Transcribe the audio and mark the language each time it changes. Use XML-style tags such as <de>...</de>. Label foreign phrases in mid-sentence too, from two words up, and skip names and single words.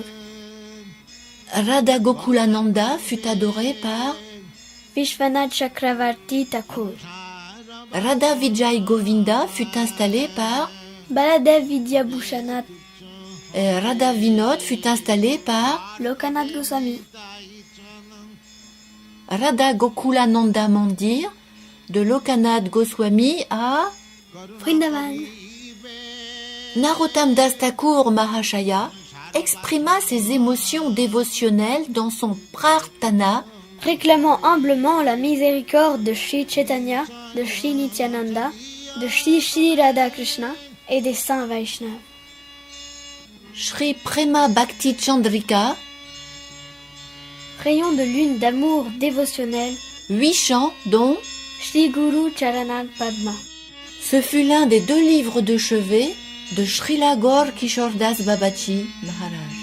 <fr>Radha Gokulananda fut adoré par Vishwanath Chakravarti Thakur. Radha Vijay Govinda fut installé par Baladev Vidyabhushanath. Radha Vinod fut installé par Lokanath Goswami. Radha Gokulananda Mandir de Lokanath Goswami à Vrindavan. Narottam Das Thakur Mahashaya exprima ses émotions dévotionnelles dans son Prarthana, réclamant humblement la miséricorde de Shri Chaitanya, de Shri Nityananda, de Shri Shri Radha Krishna et des saints Vaishnavas. Shri Prema Bhakti Chandrika, rayon de lune d'amour dévotionnel, 8 chants dont Shri Guru Charanat Padma. Ce fut l'un des 2 livres de chevet de Srila Gaur Kishore Das Babaji Maharaj.</fr>